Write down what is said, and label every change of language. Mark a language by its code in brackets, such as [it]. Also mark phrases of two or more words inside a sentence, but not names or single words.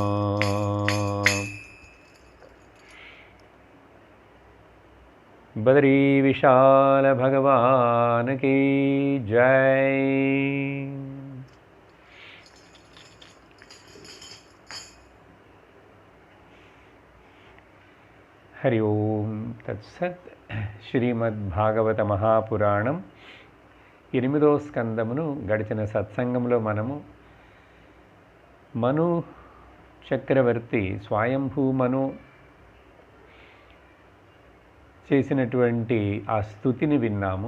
[hi] बद्री विशाल भगवान की जय। [sa] हरि ओम तत्सत्। [te] శ్రీమద్భాగవత మహాపురాణం 8వ స్కందమును గడిచిన సత్సంగంలో మనము మను చక్రవర్తి స్వయంభూ మను చేసినటువంటి ఆ స్తుతిని విన్నాము.